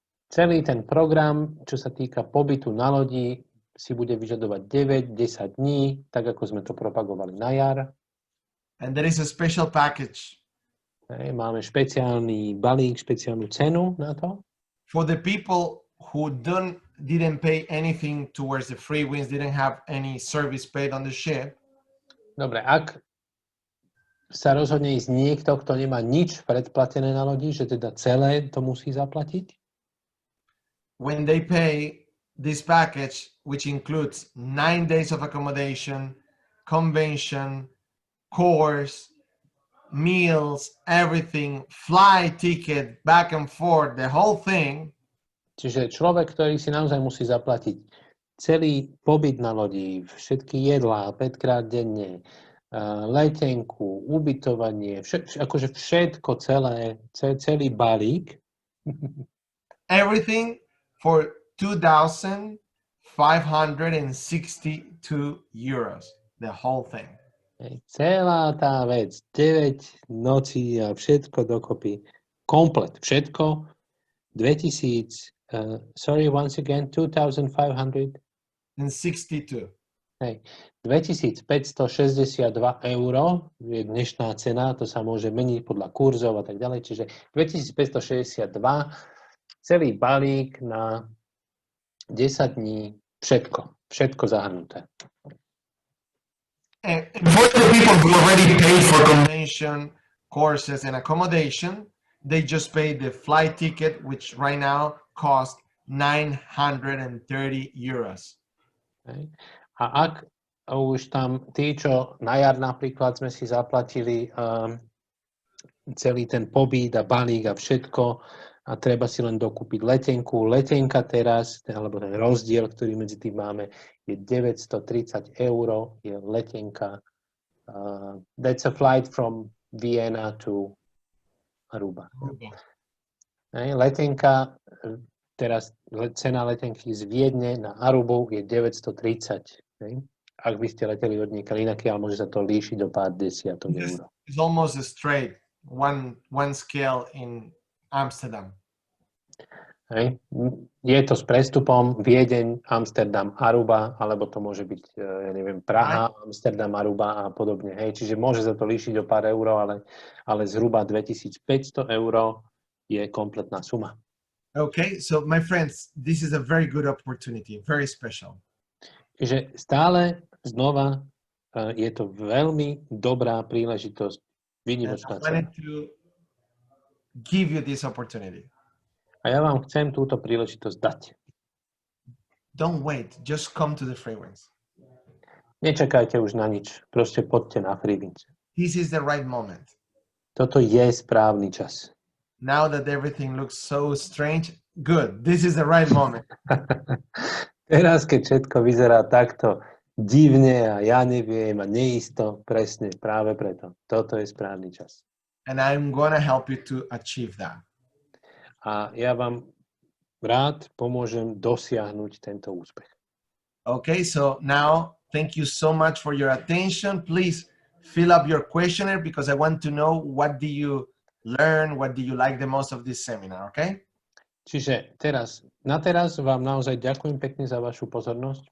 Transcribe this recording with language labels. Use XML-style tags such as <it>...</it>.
<sk>Celý ten program, čo sa týka pobytu na lodi, si bude vyžadovať 9-10 dní, tak ako sme to propagovali na jar.</sk> <en>And there is a special package.</en> <sk>Máme špeciálny balík, špeciálnu cenu na to.</sk> <en>For the people who didn't pay anything towards the Freewinds, didn't have any service paid on the ship.</en> <sk>Dobre, ak sa rozhodne ísť niekto, kto nemá nič predplatené na lodi, že teda celé to musí zaplatiť?</sk> <en>When they pay this package, which includes 9 days of accommodation, convention, course, meals, everything, flight ticket, back and forth, the whole thing.</en> <sk>Čiže človek, ktorý si naozaj musí zaplatiť celý pobyt na lodi, všetky jedlá, 5-krát denne, letenku, ubytovanie, akože všetko celý balík.</sk> <en>Everything for 2,562 euros. The whole thing.</en> <sk>Celá tá vec, 9 nocí a všetko dokopy. Komplet, všetko. 2,562. Hej, 2562 eur je dnešná cena, to sa môže meniť podľa kurzov a tak ďalej, čiže 2562, celý balík na 10 dní, všetko zahrnuté.</sk> <en>And for the people who already paid for convention, courses and accommodation, they just paid the flight ticket, which right now costs 930 euros. Okay.</en> <sk>A ak už tam tí, čo na jar napríklad sme si zaplatili celý ten pobyt a balík a všetko a treba si len dokúpiť letenku. Letenka teraz, alebo ten rozdiel, ktorý medzi tým máme, je 930 eur, je letenka.</sk> <en>That's a flight from Vienna to Aruba.</en> <sk>Letenka, teraz cena letenky z Viedne na Arubu je 930. Ak by ste leteli od niekaľ inaké, ale môže sa to líšiť o pár desiatok eur.</sk> <en>It's almost a straight one scale in Amsterdam.</en> <sk>Hej. Je to s prestupom Viedeň, Amsterdam, Aruba, alebo to môže byť, ja neviem, Praha, Amsterdam, Aruba a podobne. Hej. Čiže môže sa to líšiť o pár eur, ale zhruba 2500 eur je kompletná suma.</sk> <en>Okay, so my friends, this is a very good opportunity, very special.</en> <sk>Čiže stále znova je to veľmi dobrá príležitosť, výnimočná</sk> <en>I wanted to give you this opportunity.</en> <sk>A ja vám chcem túto príležitosť dať.</sk> <en>Don't wait, just come to the Freewinds.</en> <sk>Nečakajte už na nič, proste poďte na Freewinds.</sk> <en>This is the right moment.</en> <sk>Toto je správny čas.</sk> <en>Now that everything looks so strange, good, this is the right moment.</en> <sk>Teraz, keď všetko vyzerá takto divne a ja neviem a neisto, presne práve preto. Toto je správny čas.</sk> <en>And I'm gonna help you to achieve that.</en> <sk>a ja vám rád pomôžem dosiahnuť tento úspech.</sk> <en>Okay, so now thank you so much for your attention. Please fill up your questionnaire because I want to know what do you learn, what do you like the most of this seminar, okay?</en> <sk>Čiže na teraz vám naozaj ďakujem pekne za vašu pozornosť.</sk>